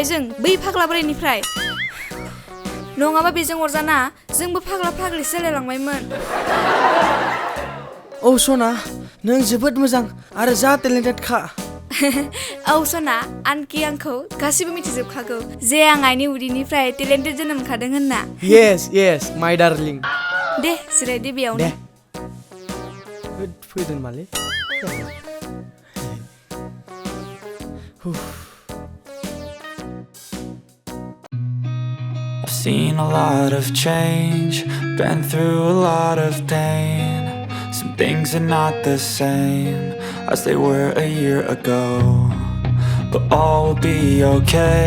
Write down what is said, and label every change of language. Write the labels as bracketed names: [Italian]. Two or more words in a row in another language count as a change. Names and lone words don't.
[Bodo] जों बै फाग्ला बोरायनिफ्राय नङाबा बेजों अरजाना जोंबो फाग्ला फाग्लिसो जालायलांबायमोन औ सना नों जोबोद मोजां आरो जा टेलेन्टेड खा औ सना आनखि आंखौ गासिबो मिथिजोबखागौ जे आं आइनि उदैनिफ्राय टेलेन्टेड जोनोम मोनखादों होनना [English] yes my darling [Bodo] दे जिरायदो बेयावनो फैदों माले [English] I've seen a lot of change, been through a lot of pain. Some things are not the same as they were a year ago, but all will be okay.